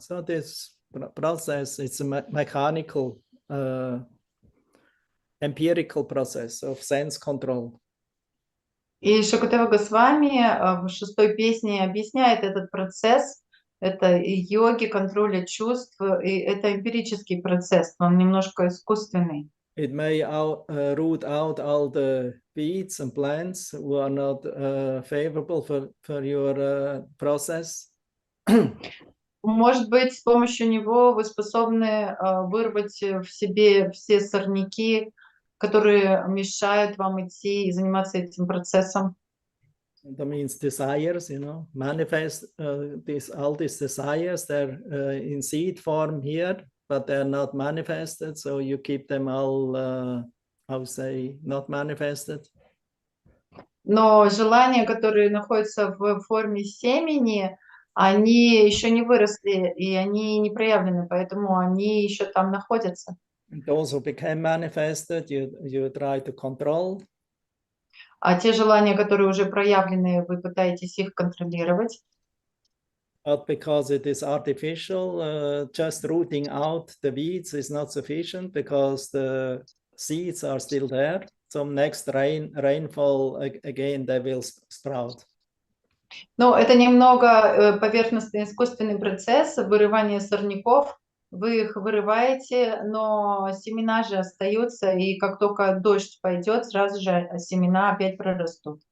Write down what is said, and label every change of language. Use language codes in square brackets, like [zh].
[en] So this process, it's a mechanical, empirical process of sense control. [ru] И Шукадева Госвами в 6-й песне объясняет этот процесс. Это йоги, контроля чувств, и это эмпирический процесс, он немножко искусственный. [en] It may root out all the weeds and plants who are not favorable for your process. [ru] Может быть, с помощью него вы способны вырвать в себе все сорняки, которые мешают вам идти и заниматься этим процессом. [en] That means desires, manifest all these desires. They're in seed form here, but they're not manifested. So you keep them all, not manifested. [ru] Но желания, которые находятся в форме семени, они еще не выросли, и они не проявлены, поэтому они еще там находятся. [en] And those who became manifested, you try to control. [ru] А те желания, которые уже проявлены, вы пытаетесь их контролировать. [en] But because it is artificial, just rooting out the weeds is not sufficient because the seeds are still there. So next rainfall, again, they will sprout. [ru] Но это немного поверхностный искусственный процесс вырывания сорняков. Вы их вырываете, но семена же остаются, и как только дождь пойдет, сразу же семена опять прорастут.